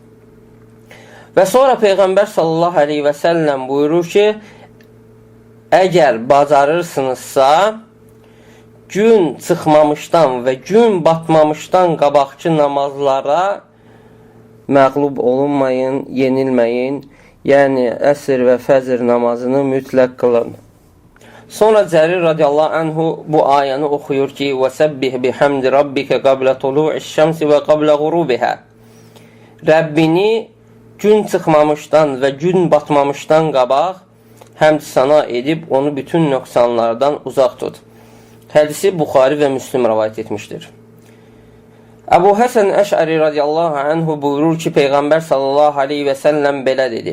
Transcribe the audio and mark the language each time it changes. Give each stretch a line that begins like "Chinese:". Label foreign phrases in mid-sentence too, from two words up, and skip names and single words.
Azerbaijani: Və sonra Peyğəmbər
Arabic: صلى الله عليه وسلم
Azerbaijani: buyurur ki, əgər bacarırsınızsa, gün çıxmamışdan və gün batmamışdan qabaqki namazlara məğlub olunmayın, yenilməyin, yəni əsr və fəzr namazını mütləq qılın. Sonra Cərir
Arabic: رضي الله عنه
Azerbaijani: bu ayəni oxuyur ki,
Arabic: وَسَبِّهْ بِحَمْدِ رَبِّكَ قَبْلَ طُلُوعِ الشَّمْسِ وَقَبْلَ غُرُوبِهَا
Azerbaijani: Rəbbini gün çıxmamışdan və gün batmamışdan qabaq həmd sana edib onu bütün nöqsanlardan uzaq tut. Hədisi Buxari və Müslim rəvayət etmişdir. Əbu Həsən Əşəri
Arabic: رضي الله عنه
Azerbaijani: buyurur ki, Peyğəmbər
Arabic: صلى الله عليه وسلم
Azerbaijani: belə dedi.